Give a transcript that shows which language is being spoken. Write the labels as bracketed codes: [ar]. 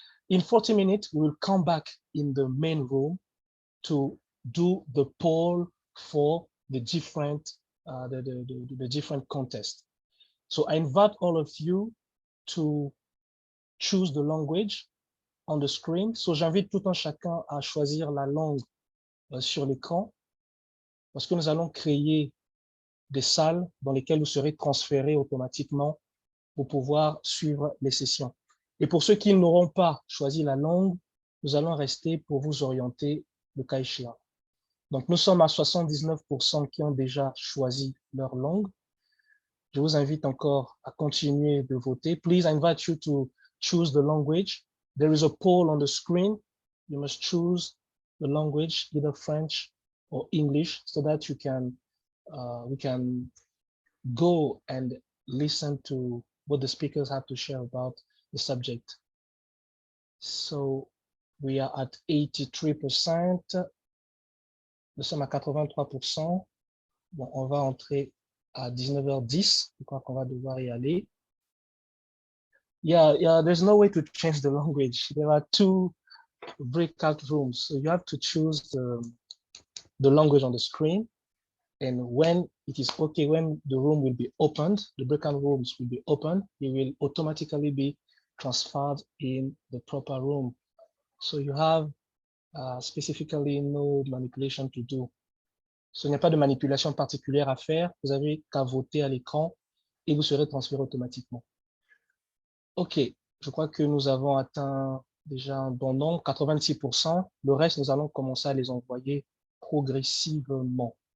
[en] So in 40 minutes, we will come back in the main room to do the poll for the different different contests. So I invite all of you to choose the language on the screen. [fr] So j'invite tout un chacun à choisir la langue sur l'écran, parce que nous allons créer des salles dans lesquelles vous serez transférés automatiquement pour pouvoir suivre les sessions. Et pour ceux qui n'auront pas choisi la langue, nous allons rester pour vous orienter le cas échéant. Donc, nous sommes à 79% qui ont déjà choisi leur langue. Je vous invite encore à continuer de voter. [en] Please, I invite you to choose the language. There is a poll on the screen. You must choose the language, either French or English, so that you can we can go and listen to what the speakers have to share about the subject. So we are at 83%. [fr] Nous sommes à 83%. Bon, on va entrer à 19h10. Je crois qu'on va devoir y aller. [en] Yeah, there's no way to change the language. There are two breakout rooms. So you have to choose the language on the screen. And when it is okay, when the room will be opened, the breakout rooms will be opened, it will automatically be transferred in the proper room. So you have specifically no manipulation to do. [fr] Ce n'est pas de manipulation particulière à faire. Vous avez qu'à voter à l'écran et vous serez transféré automatiquement. OK, je crois que nous avons atteint déjà un bon nombre, 86%. Le reste, nous allons commencer à les envoyer progressivement.